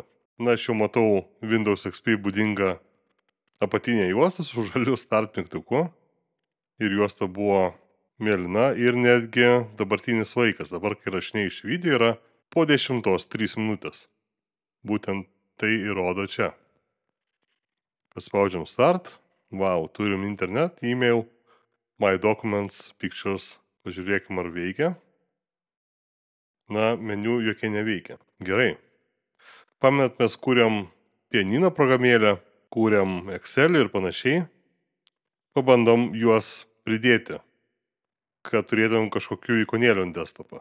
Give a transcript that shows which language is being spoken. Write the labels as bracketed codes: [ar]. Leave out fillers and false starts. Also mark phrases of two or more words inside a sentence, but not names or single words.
[lt] Na, aš jau matau Windows XP būdingą apatinę juostą su žaliu start mygtuku ir juosta buvo mėlyna ir netgi dabartinis laikas. Dabar, kai rašinėjau iš video, yra po 10:03 minutės. Būtent tai įrodo čia. Paspaudžiam start. [en] Wow, turim internet, email, my documents, pictures. [lt] Pažiūrėkim, ar veikia. Na, meniu jokie neveikia. Gerai. Pamenat, mes kūrėm pianino programėlę, kūrėm Excelį ir panašiai. Pabandom juos pridėti, kad turėtumėm kažkokių ikonėlių ant desktopą.